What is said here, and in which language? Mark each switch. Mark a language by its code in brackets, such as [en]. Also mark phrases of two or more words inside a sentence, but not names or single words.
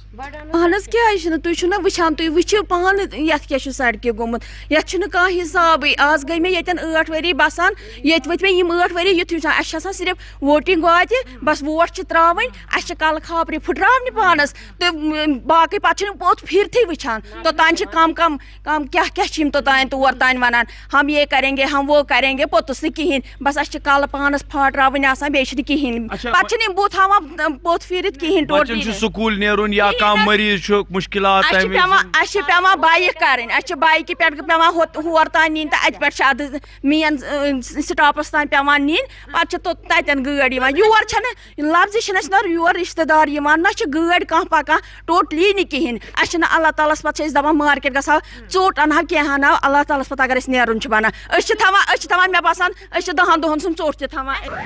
[ks] اہن حظ کیازِ چھِنہٕ تُہۍ چھِو نا وٕچھان تُہۍ وٕچھِو پانہٕ یتھ کیاہ چھُ سڑکہِ گوٚمُت یتھ چھُنہٕ کانٛہہ حسابٕے آز گٔے مےٚ ییٚتٮ۪ن 8 ؤری بسان ییٚتہِ وٲتۍ مےٚ یِم 8 ؤری یُتھُے وٕچھان اسہِ چھِ آسان صرف ووٹِنگ واتہِ بس ووٹ چھِ ترٛاوٕنۍ اسہِ چھِ کلہٕ خاپرِ پھٕٹراونہِ پانس تہٕ باقٕے پتہٕ چھِنہٕ پوٚت پھِرتھٕے وٕچھان توٚتانۍ چھِ کم کیاہ چھِ یِم توٚتانۍ تور تانۍ ونان [ur] ہم یہ کریں گے [ks] ہم وہ کریں گے پوٚتُس نہٕ کِہیٖنۍ بس اسہِ چھِ کلہٕ پانس پھاٹراوٕنۍ آسان بیٚیہِ چھِنہٕ کِہیٖنۍ پتہٕ چھِنہٕ یِم بُتھ ہاوان پوٚت پھیٖرِتھ کِہیٖنۍ بچن چھُ سکوٗل نیرُن یا کانٛہہ مریض چھُ مُشکلات اسہِ چھِ پیٚوان بایِک کرٕنۍ اسہِ چھِ بایکہِ پٮ۪ٹھ پیٚوان ہور تانۍ نِنۍ تہٕ اَتہِ پٮ۪ٹھ چھِ ادٕ [en] main stops [ks] تانۍ پیٚوان نِنۍ پتہٕ چھِ تتٮ۪ن گٲڑۍ یِوان یور چھنہٕ لفظی چھِنہٕ اسہِ یور رشتہٕ دار یِوان نہ چھِ گٲڑۍ کانٛہہ پکان ٹوٹلی نہٕ کِہیٖنۍ اسہِ چھِنہٕ اللہ تعالیٰ ہس پتہٕ چھِ أسۍ دپان مارکیٹ گژھو ژوٚٹ انہو کینٛہہ انہو اللہ تعالیٰ ہس پتہٕ اگر أسۍ نیرُن چھُ بنان أسۍ چھِ تھاوان مےٚ باسان أسۍ چھِ 10 دۄہن سُنٛد ژوٚٹ تہِ تھاوان